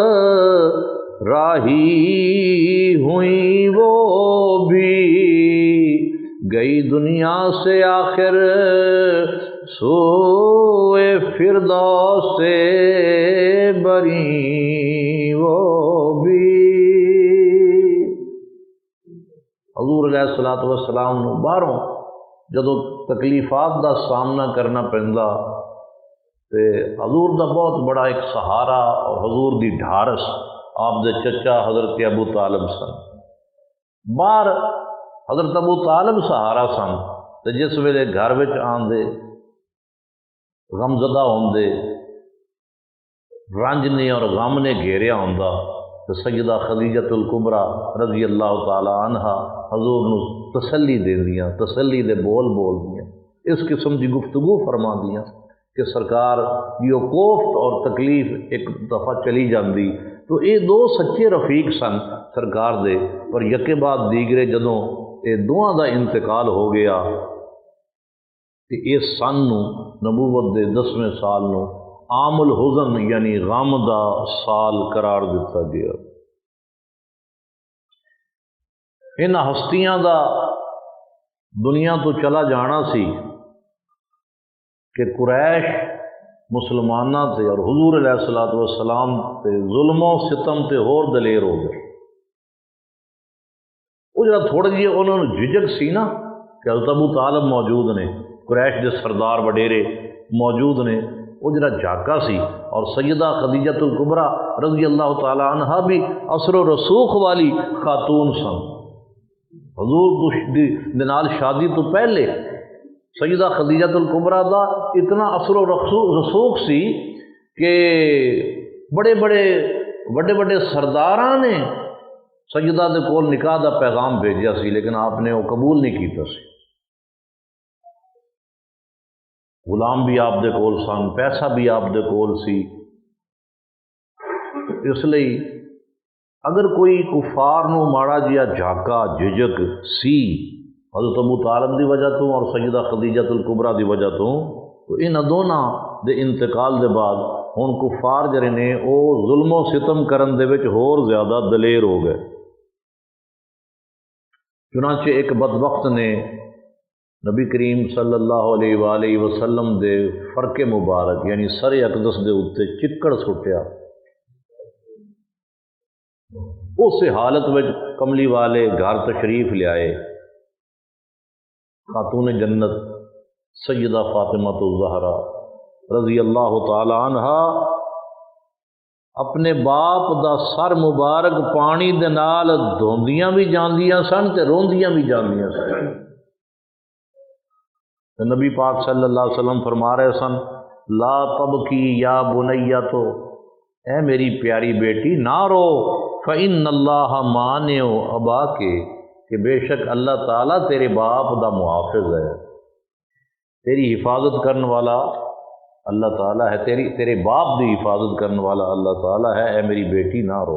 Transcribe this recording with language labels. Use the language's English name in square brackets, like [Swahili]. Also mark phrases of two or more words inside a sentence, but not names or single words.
[Urdu] راہی ہوئی وہ بھی، گئی دنیا سے آخر سوئے فردوس سے بری وہ بھی۔ [Punjabi] حضور [Arabic] علیہ الصلوۃ والسلام [Punjabi] نو باہروں جدو تکلیفات دا سامنا کرنا پیندا تے حضور دا بہت بڑا ایک سہارا اور حضور دی ڈھارس آپ دے چچا حضرت ابو طالب سن۔ باہر حضرت ابو طالب سہارا سن، تے جس ویلے گھر وچ آندے غمزدہ ہوندے، رنج نے اور غم نے گھیریا ہوندا، تو سیدہ خدیجۃ الکبریٰ [Arabic] رضی اللہ تعالی عنہا [Punjabi] حضور نو تسلی دیندیاں، تسلی دے بول دیاں، اس قسم دی گفتگو فرما دیاں کہ سرکار یہ کوفت اور تکلیف ایک دفعہ چلی جاندی۔ تو یہ 2 سچے رفیق سن سرکار دے، پر یکے بعد دیگرے جدوں یہ دونوں دا انتقال ہو گیا، کہ اس سن نو نبوت دے 10ویں سال نو [Arabic] عام الحزن [Punjabi] یعنی غم دا سال قرار دیتا گیا۔ ان ہستیاں دا دنیا تو چلا جانا سی کہ قریش مسلماناں تے اور حضور [Arabic] علیہ الصلوۃ والسلام [Punjabi] تے ظلم و ستم تے ہور دلیر ہو گئے۔ وہ جڑا تھوڑا جی انہوں نے جھجک سی نا کہ حضرت ابو طالب موجود نے، قریش دے سردار وڈیرے موجود نے، وہ جڑا جھاکا سی، اور سیدہ خدیجۃ الکبریٰ [Arabic] رضی اللہ تعالی عنہا [Punjabi] بھی اثر و رسوخ والی خاتون سن۔ حضور دے نال شادی تو پہلے سیدہ خدیجۃ الکبریٰ دا اتنا اثر و رسوخ سی کہ بڑے بڑے سرداراں نے سیدہ دے کول نکاح دا پیغام بھیجیا سی، لیکن آپ نے وہ قبول نہیں کیتا سی۔ غلام بھی آپ دے کول سن، پیسہ بھی آپ دے کول سی۔ اس لیے اگر کوئی کفار نو ماڑا جیا جھاکا جھجک سی حضرت ابو طالب دی وجہ تو اور سیدہ خدیجہ الکبریٰ دی وجہ تو ان دونوں دے انتقال دے بعد ہن کفار جڑے نے او ظلم و ستم کرن دے وچ ہور زیادہ دلیر ہو گئے۔ چنانچہ ایک بدبخت نے نبی کریم [Arabic] صلی اللہ علیہ وآلہ وسلم [Punjabi] دے فرق مبارک یعنی سر اقدس دے اوتے چکڑ سٹیا۔ اس حالت وچ کملی والے گھر تشریف لے آئے، خاتون جنت سیدہ فاطمہ الزہرا [Arabic] رضی اللہ تعالی عنہا [Punjabi] اپنے باپ دا سر مبارک پانی دے نال دھوندیاں بھی جاندیاں سن تے روندیاں بھی جاندیاں سن۔ تے نبی پاک [Arabic] صلی اللہ علیہ وسلم [Punjabi] فرما رہے سن [Arabic] لا تبکی یا بنیۃ، [Punjabi] اے میری پیاری بیٹی نہ رو، [Arabic] فإن اللہ مانع اباک، [Punjabi] کہ بے شک اللہ تعالیٰ تیرے باپ دا محافظ ہے، تیری حفاظت کرنے والا اللہ تعالیٰ ہے، تیرے باپ دی حفاظت کرنے والا اللہ تعالیٰ ہے، اے میری بیٹی نہ رو۔